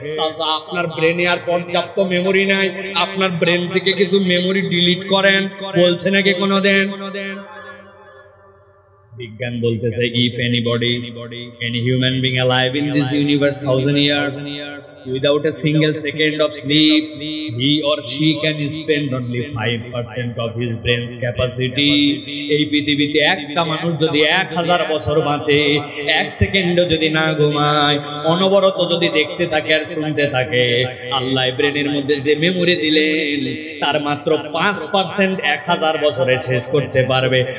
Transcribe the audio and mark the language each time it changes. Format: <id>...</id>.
<bn>চাচা আপনার ব্রেনে আর পর্যাপ্ত মেমোরি নাই, আপনার ব্রেন থেকে কিছু মেমোরি ডিলিট করেন, বলছে নাকি কোনোদিন? বিজ্ঞান বলতেছে</bn> <en>if anybody, any human being alive in this universe 1000 years without a single second of sleep, he or she can spend only 5% of his brain's capacity।</en> <bn>এই পৃথিবীতে একটা মানুষ যদি 1000 বছর বাঁচে, 1 সেকেন্ডও যদি না ঘুমায়, অনবরত যদি দেখতে থাকে আর শুনতে থাকে, আল্লাহ ব্রেনের মধ্যে যে মেমোরি দিলেন তার মাত্র 5% 1000 বছরে শেষ করতে পারবে।</bn>